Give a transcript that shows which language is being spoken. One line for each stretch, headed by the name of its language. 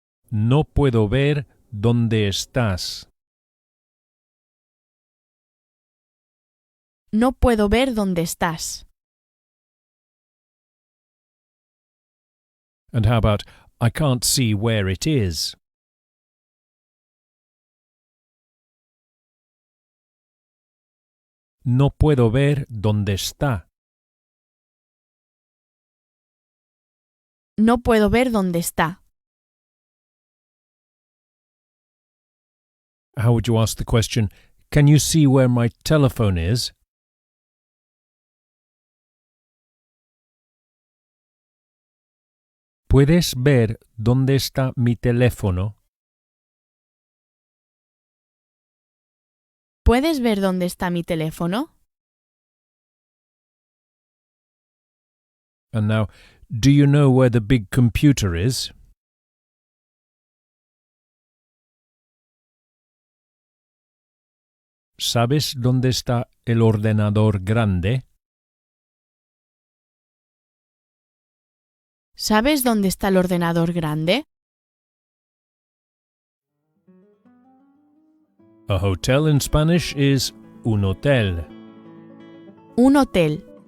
Spanish: No puedo ver dónde estás. No puedo ver dónde estás.
English: And how about, I can't see where it is?
Spanish: No puedo ver dónde está. No puedo ver dónde está.
English: How would you ask the question, can you see where my telephone is?
Spanish: ¿Puedes ver dónde está mi teléfono? ¿Puedes ver dónde está mi teléfono?
English: And now, do you know where the big computer is?
Spanish: ¿Sabes dónde está el ordenador grande? ¿Sabes dónde está el ordenador grande?
English: A hotel in Spanish is un hotel.
Spanish: Un hotel.